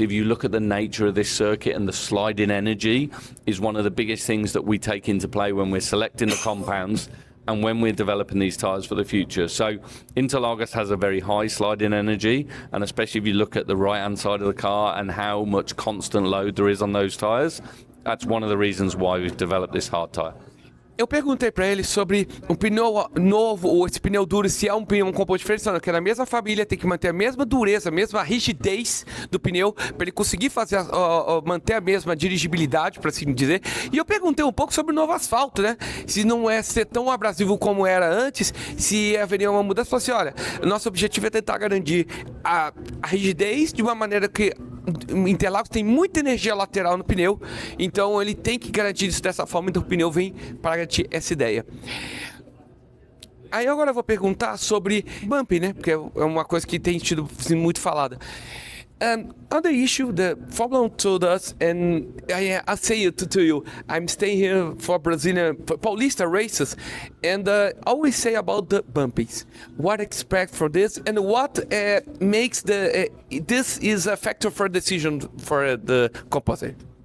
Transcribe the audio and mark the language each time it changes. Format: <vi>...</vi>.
<en>If you look at the nature of this circuit, and the sliding energy is one of the biggest things that we take into play when we're selecting the compounds and when we're developing these tyres for the future. So Interlagos has a very high sliding energy, and especially if you look at the right-hand side of the car and how much constant load there is on those tyres, that's one of the reasons why we've developed this hard tyre.</en> <pt>Eu perguntei pra ele sobre um pneu novo ou esse pneu duro, se é um pneu composto diferente, não, que na mesma família tem que manter a mesma dureza, a mesma rigidez do pneu para ele conseguir fazer manter a mesma dirigibilidade, para assim dizer. E eu perguntei um pouco sobre o novo asfalto, né? Se não é ser tão abrasivo como era antes, se haveria uma mudança. Falou assim, olha, nosso objetivo é tentar garantir a rigidez de uma maneira que Interlagos tem muita energia lateral no pneu, então ele tem que garantir isso dessa forma, então o pneu vem para garantir essa ideia. Aí agora eu vou perguntar sobre bumping, né? Porque é uma coisa que tem sido muito falada.</pt> <en>On the issue, the Formula 1 told us, and I say it to you, I'm staying here for Brazilian Paulista races, and always say about the bumpings. What expect for this, and what makes this is a factor for decision for the composite?</en>